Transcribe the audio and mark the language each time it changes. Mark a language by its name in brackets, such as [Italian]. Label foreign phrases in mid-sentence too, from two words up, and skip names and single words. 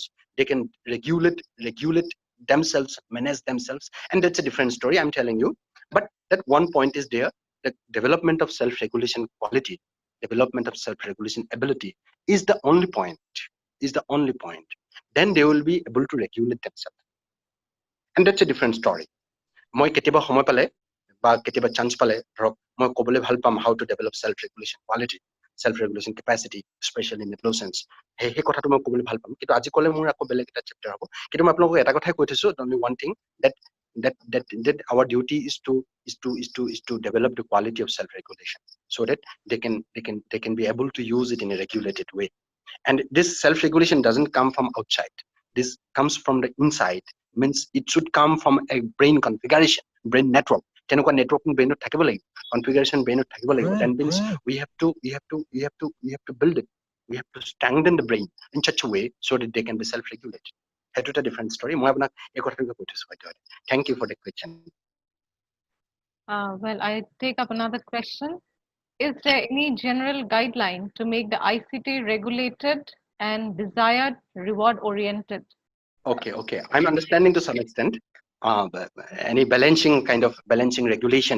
[English] They can regulate themselves, manage themselves, and that's a different story. I'm telling you. But that one point is there: the development of self-regulation quality, development of self-regulation ability is the only point. Then they will be able to regulate themselves, and that's a different story. [Assamese] মই কেতিয়াবা সময় পালে বা কেতিয়াবা চান্স পালে ধৰক মই ক'বলৈ ভাল পাম [English] how to develop self regulation quality, self regulation capacity, especially in adolescence. [Assamese] সেই কথাটো মই ক'বলৈ ভাল পাম, কিন্তু আজি ক'লে মোৰ আকৌ বেলেগ এটা চেপ্টাৰ হ'ব। কিন্তু মই আপোনালোকক এটা কথাই কৈ থৈছো, [English] only one thing, that our duty is to develop the quality of self regulation so that they can be able to use it in a regulated way. And this self regulation doesn't come from outside. This comes from the inside. Means it should come from a brain configuration, brain network. [Assamese] Tenokwa [English] networking brain [Assamese] থাকিব লাগিব, [English] configuration brain [Assamese] থাকিব লাগিব. [English] That means we have to build it. We have to strengthen the brain in such a way so that they can be self-regulated. That's a different story. [Assamese] মই আপোনাক এই কথাটোকে কৈ থৈছো বাইদেউ। [English] Thank you for the question. Well, I take up another question. Is there any general guideline to make the ICT regulated and desired reward-oriented. Okay. I'm understanding to some extent. But any kind of balancing regulation.